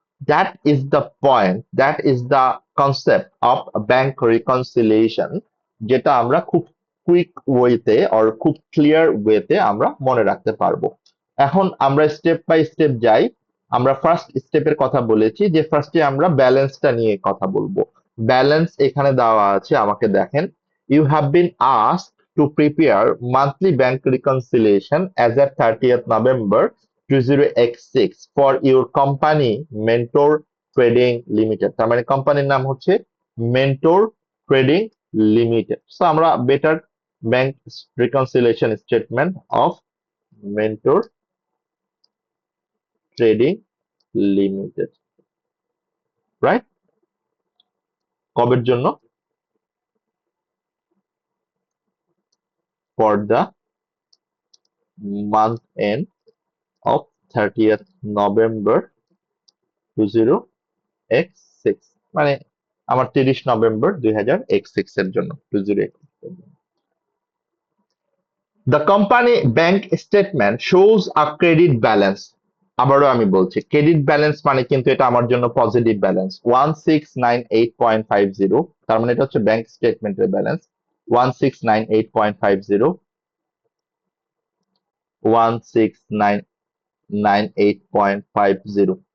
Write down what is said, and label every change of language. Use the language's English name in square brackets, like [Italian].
[English] that is the point, that is the concept of bank reconciliation, [Bangla] যেটা আমরা খুব quick ওয়েতে অর খুব ক্লিয়ার ওয়েতে আমরা মনে রাখতে পারবো। এখন আমরা স্টেপ বাই স্টেপ যাই। আমরা ফার্স্ট স্টেপের কথা বলেছি যে ফার্স্টে আমরা ব্যালেন্সটা নিয়ে কথা বলবো। ব্যালেন্স এখানে দেওয়া আছে, আমাকে দেখেন, [English] you have been asked to prepare monthly bank reconciliation as at 30th November 2006 for your company Mentor Trading Limited, [Bangla] তার মানে কোম্পানির নাম হচ্ছে [English] Mentor Trading Limited। So আমরা better bank reconciliation statement of Mentor Trading Limited, right? [Bangla] কবের জন্য? [English] for the month end of 30th November 2026, [Bangla] মানে আমার 30 November 2026 এর জন্য 2026 এর জন্য। [English] The company bank statement shows a credit balance. [Bangla] আবারও আমি বলছি, ক্রেডিট ব্যালেন্স মানে কিন্তু এটা আমার জন্য পজিটিভ ব্যালেন্স 1698.50, তার মানে এটা হচ্ছে ব্যাংক স্টেটমেন্টের ব্যালেন্স 1698.50, 1698.50।